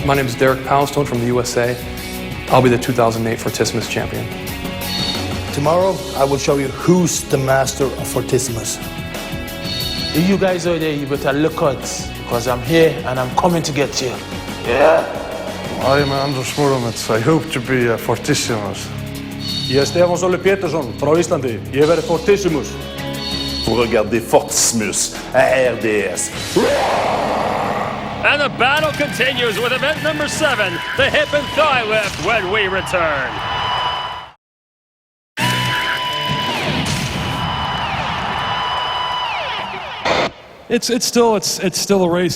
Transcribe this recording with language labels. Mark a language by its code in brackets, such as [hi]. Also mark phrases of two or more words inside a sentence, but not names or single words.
[en] My name is Derek Poundstone from the USA. I'll be the 2008 Fortissimus champion. Tomorrow, I will show you who's the master of Fortissimus. You guys out there, you better look out, because I'm here and I'm coming to get you. Yeah? I'm Anders Mutermetz. I hope to be a Fortissimus. [is] Ég Stefán Sóli Pétursson frá Íslandi. Ég verði Fortissimus. [fr] Vous regardez Fortissimus à RDS. [en] And the battle continues with event number 7, the hip and thigh lift, when we return. It's still a race.